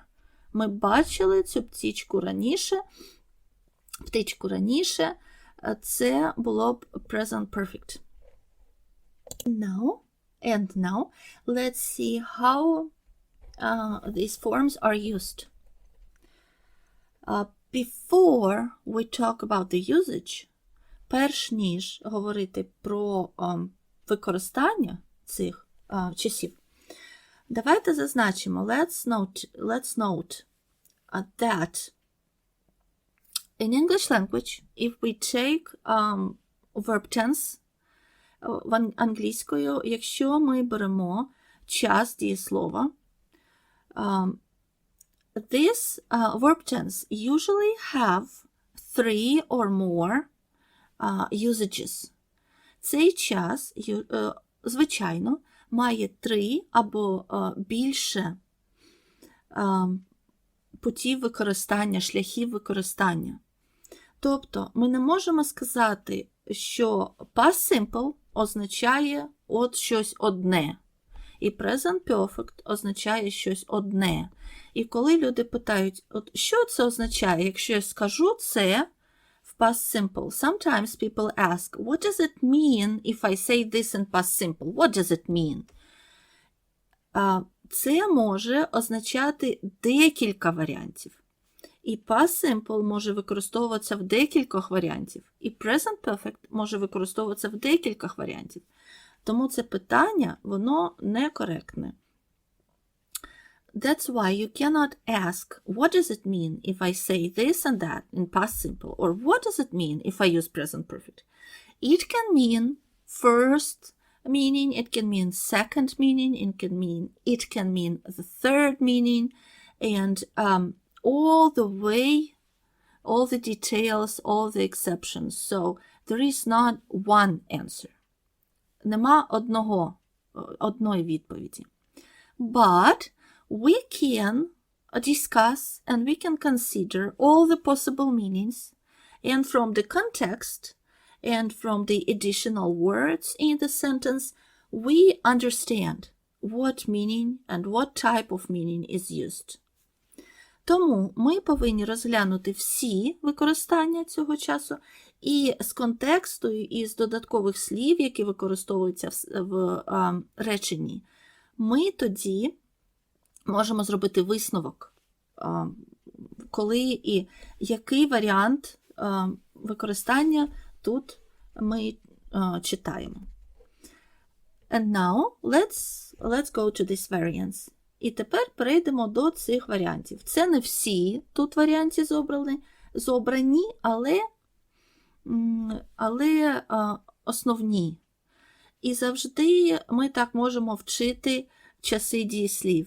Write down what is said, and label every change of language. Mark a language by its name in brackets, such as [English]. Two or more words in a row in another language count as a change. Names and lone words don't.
[Ukrainian] Ми бачили цю птичку раніше. Це було б [English] present perfect. Now, let's see how these forms are used. Before we talk about the usage, [Ukrainian] перш ніж говорити про використання цих часів, давайте зазначимо, [English] let's note that in English language, if we take verb tense, [Ukrainian] англійською, якщо ми беремо час дієслова, [English] this verb tense usually have 3 or more usages. [Ukrainian] Цей час, звичайно, має 3 або більше путів використання, шляхів використання. Тобто, ми не можемо сказати, що [English] past simple [Ukrainian] означає от щось одне. І [English] present perfect [Ukrainian] означає щось одне. І коли люди питають, от що це означає, якщо я скажу це в [English] past simple, sometimes people ask, what does it mean if I say this in past simple? What does it mean? [Ukrainian] Це може означати декілька варіантів. І [English] past simple [Ukrainian] може використовуватися в декількох варіантів. І [English] present perfect [Ukrainian] може використовуватися в декількох варіантів. Тому це питання, воно некоректне. [English] That's why you cannot ask, what does it mean if I say this and that in past simple? Or what does it mean if I use present perfect? It can mean first meaning, it can mean second meaning, it can mean the third meaning, and all the details, all the exceptions. So there is not one answer. [Ukrainian] Нема одної відповіді. [English] But we can discuss and we can consider all the possible meanings, and from the context and from the additional words in the sentence, we understand what meaning and what type of meaning is used. [Ukrainian] Тому ми повинні розглянути всі використання цього часу і з контексту, і з додаткових слів, які використовуються в реченні. Ми тоді можемо зробити висновок, коли і який варіант використання тут ми читаємо. [English] And now let's go to this variance. [Ukrainian] І тепер перейдемо до цих варіантів. Це не всі тут варіанти зобрані, але основні. І завжди ми так можемо вчити часи дієслів.